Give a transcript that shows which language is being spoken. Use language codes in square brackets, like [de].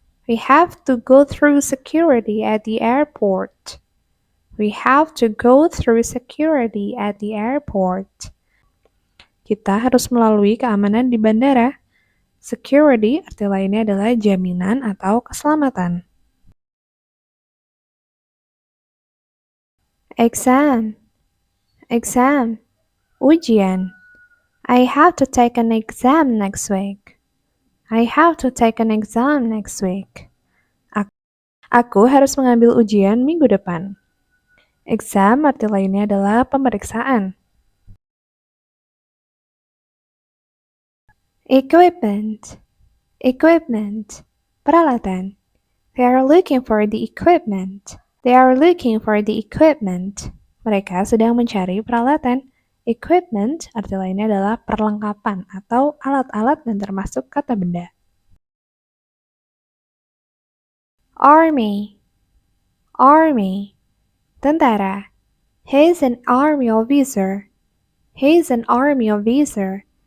[en] We have to go through security at the airport. We have to go through security at the airport. [id] Kita harus melalui keamanan di bandara. Security arti lainnya adalah jaminan atau keselamatan. [en] Exam. Exam. Ujian. I have to take an exam next week. I have to take an exam next week. [id] Aku harus mengambil ujian minggu depan. Exam arti lainnya adalah pemeriksaan. [en] Equipment. Equipment. Peralatan. They are looking for the equipment. They are looking for the equipment. [id] Mereka sedang mencari peralatan. Equipment arti lainnya adalah perlengkapan atau alat-alat dan termasuk kata benda. [en] Army. Army. Tentara. He is an army officer. He is an army officer.